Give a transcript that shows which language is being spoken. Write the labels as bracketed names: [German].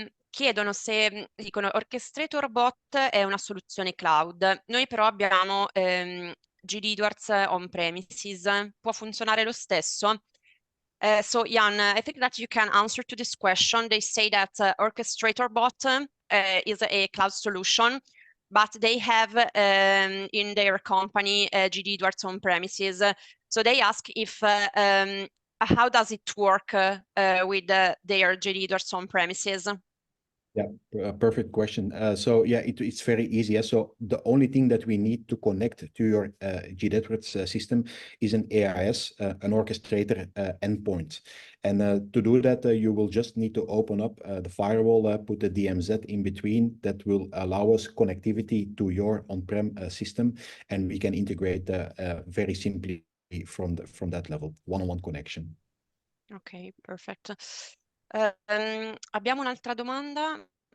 [Italian] Chiedono se, dicono, OrchestratorBot è una soluzione cloud. Noi però abbiamo GD Edwards on-premises. Può funzionare lo stesso? [English] So Jan, I think that you can answer to this question. They say that OrchestratorBot is a cloud solution, but they have in their company GD Edwards on-premises. So they ask if how does it work with their GD Edwards on-premises? Yeah, perfect question. So yeah, it's very easy. Yeah? So the only thing that we need to connect to your GD Edwards system is an AIS, an orchestrator endpoint. And to do that, you will just need to open up the firewall, put the DMZ in between. That will allow us connectivity to your on-prem system, and we can integrate very simply from that level, one-on-one connection. [Italian] Ok, perfetto. Abbiamo un'altra domanda.